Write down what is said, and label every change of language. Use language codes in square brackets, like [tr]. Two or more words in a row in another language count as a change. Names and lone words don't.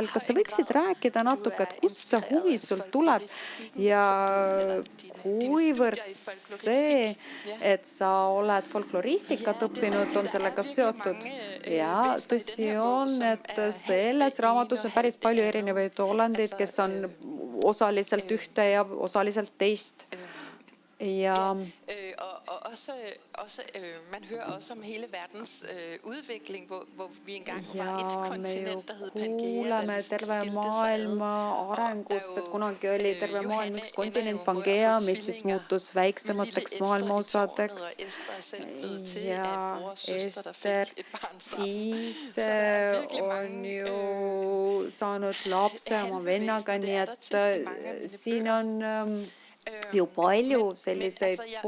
[et] Kas sa võiksid rääkida natuke, et kust see huvi sul tuleb ja kuivõrd see, et sa oled folkloristikat õppinud, on sellega seotud? Ja tõsi on, et selles raamatus on päris palju erinevaid olendeid, kes on osaliselt ühte ja osaliselt teist. Ja [da] og også man hører også om hele verdens udvikling, hvor vi engang var et kontinent, der hed Pangea. [et] Kuuleme terve maailma arengust, et kunagi oli terve maailm üks kontinent Pangea, mis siis muutus väiksemateks maailmaosadeks. Ja Ester ise on ju saanud lapse oma vennaga, nii et siin on ju palju selliseid